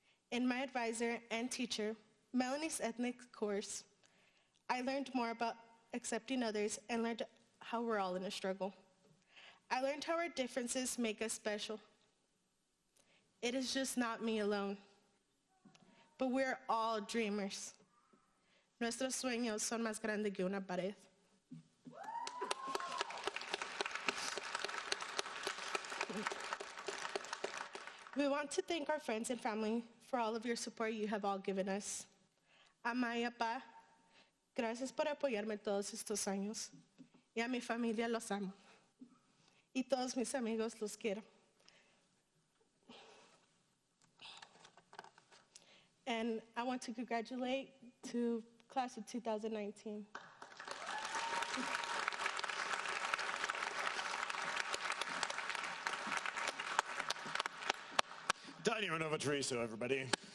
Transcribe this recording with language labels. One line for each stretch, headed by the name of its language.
English: In my advisor and teacher, Melanie's ethnic course, I learned more about accepting others and learned how we're all in a struggle. I learned how our differences make us special. It is just not me alone, but we're all dreamers.
Spanish: Nuestros sueños son más grandes que una pared.
English: We want to thank our friends and family for all of your support you have all given us.
Spanish: Amaya Pa, gracias por apoyarme todos estos años. Y a mi familia los amo. Y todos mis amigos los quiero.
English: And I want to congratulate to class of 2019. Tanya Treviso, everybody.